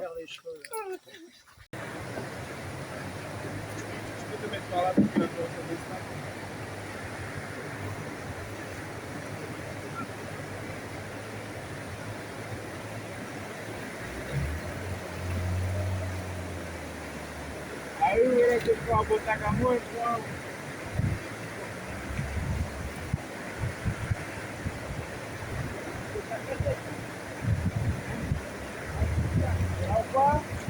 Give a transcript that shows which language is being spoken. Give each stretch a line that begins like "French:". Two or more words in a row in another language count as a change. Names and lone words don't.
French: Faire les cheveux. Je peux te mettre par là pour que tu descends.
Portuguese: Aí eu vou botar com a mão então. Opa!